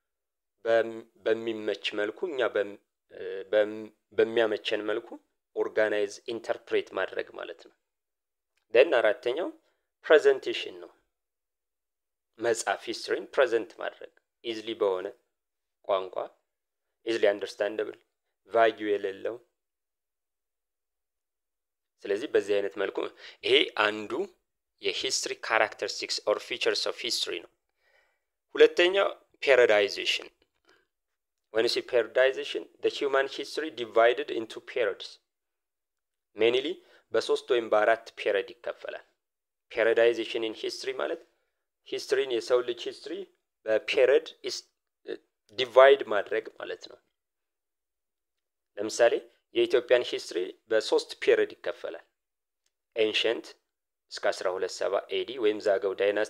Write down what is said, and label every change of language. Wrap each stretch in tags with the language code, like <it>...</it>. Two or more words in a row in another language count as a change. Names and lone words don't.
<am>በሚመች መልኩ እኛ በሚያመቸን መልኩ</am> <en>organize interpret</en> <am>ማድረግ ማለት ነው። then አራተኛው ፕሬዘንቴሽን ነው። መጽሐፍ ሂስትሪን ፕሬዘንት ማድረግ easily በሆነ ቋንቋ</am> <en>easily understandable value</en> <am>የሌለው ስለዚህ በዚህ አይነት መልኩ ይሄ አንዱ የሂስትሪ</am> <en>characteristics or features of history</en> <am>ነው። ሁለተኛው periodization.</am> <en>When you say periodization, the human history divided into periods.</en> <am>Mainly በሶስት ወይም በአራት ፔሪድ ይከፈላል።</am> <en>periodization in history</en> <am>ማለት ሂስትሪን የሰው ልጅ ሂስትሪ በፔሪድ ዲቫይድ ማድረግ ማለት ነው። ለምሳሌ የኢትዮጵያን ሂስትሪ በሶስት ፔሪድ ይከፈላል። ኤንሸንት እስከ 1270 ኤዲ ወይም ዛገው ዳይናስቲ</am>